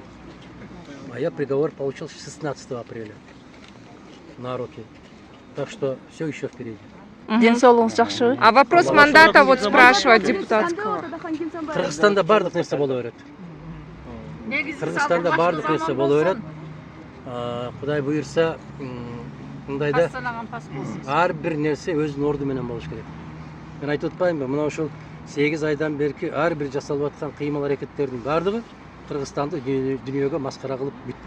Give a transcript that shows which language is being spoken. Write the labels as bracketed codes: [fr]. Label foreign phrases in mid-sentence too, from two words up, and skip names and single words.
[ru] А я приговор получил 16 апреля на руки. Так что все еще впереди. [kk] Денсаулығыңыз жақсы? [ru] А вопрос мандата вот спрашивают депутатского. [ky] Кыргызстанда бардык нерсе боло берет. Кыргызстанда бардык нерсе боло берет. Кудай буйрса, мындайда ар бир нерсе өзүнүн орду менен болуш керек. Мен айтып атпаймынбы, мына ушул 8 айдан берки ар бир жасалып аткан кыймыл аракеттердин бардыгы Кыргызстанды дүйнөгө маскара кылып бүттү.